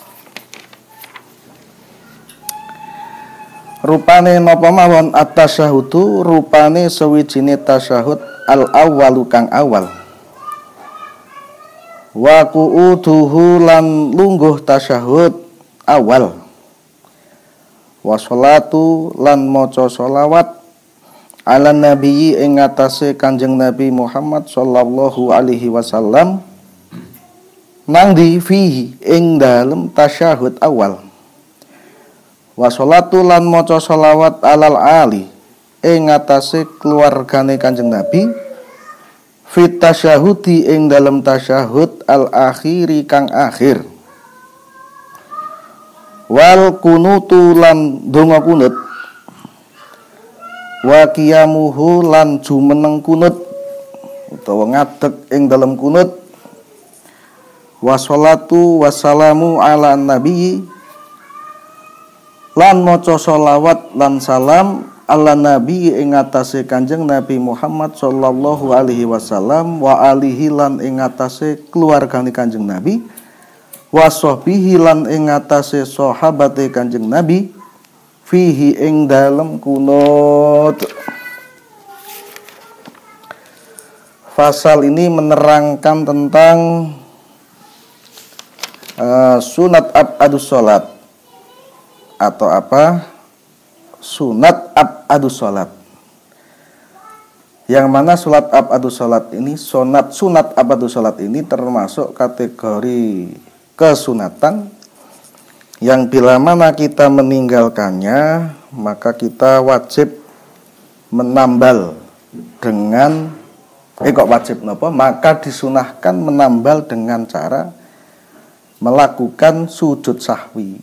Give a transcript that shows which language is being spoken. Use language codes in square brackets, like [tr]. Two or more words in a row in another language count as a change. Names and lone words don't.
[jv] Rupane napa mawon at-tasyahudu, rupane sawijine tasyahud al-awwalu kang awal. [ar] وقعوده [jv] lan lungguh tasyahud awal. [ar] وصلاة [jv] lan maca sholawat [ar] على النبي [jv] ing atase Kanjeng Nabi Muhammad [ar] صلى الله عليه وسلم [jv] nang di fihi ing dalem tasyahud awal. [ar] وصلاة [jv] lan maca sholawat [ar] على الآل [jv] ing atase keluargane Kanjeng Nabi [ar] في التشهد [jv] ing dalem tasyahud al akhiri kang akhir. [ar] والقنوت [jv] lan donga kunut, [ar] وقيامه [jv] lan jumeneng kunut utawa ngadeg ing dalem kunut, [ar] والصلاة والسلام على النبي [jv] lan maca sholawat lan salam [ar] على النبي [jv] ing atase Kanjeng Nabi Muhammad [ar] صلى الله عليه وسلم وآله [jv] lan ing atase keluargane Kanjeng Nabi [ar] وصحبه [jv] lan ing atase sahabate Kanjeng Nabi fihi ing dalem kunut. [id] Fasal ini menerangkan tentang sunat [ar] أبعاض الصلاة [id] atau apa? Sunat [ar] أبعاض الصلاة. [id] Yang mana sunat [ar] أبعاض الصلاة [id] ini, sunat [ar] أبعاض الصلاة [id] ini termasuk kategori kesunatan yang bila mana kita meninggalkannya maka kita wajib menambal dengan maka disunahkan menambal dengan cara melakukan sujud sahwi.